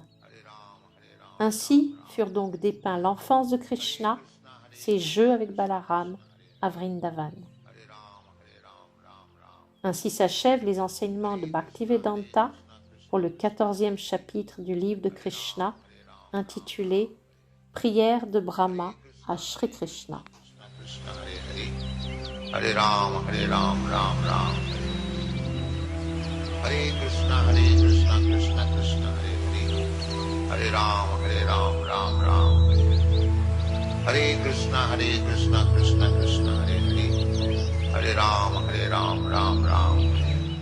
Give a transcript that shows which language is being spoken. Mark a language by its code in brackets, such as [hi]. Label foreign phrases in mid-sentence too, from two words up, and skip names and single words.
[fr] Ainsi furent donc dépeints l'enfance de Krishna, ses jeux avec Balaram à Vrindavan. Ainsi s'achèvent les enseignements de Bhaktivedanta pour le 14e chapitre du livre de Krishna, intitulé Prière de Brahma à Shri Krishna. [sa] Krishna Hare Ram, Ram Ram. Hare Krishna, Krishna Krishna, Hare Ram, Ram Ram. Hare Krishna, Krishna Krishna, Hare Ram, Ram Ram.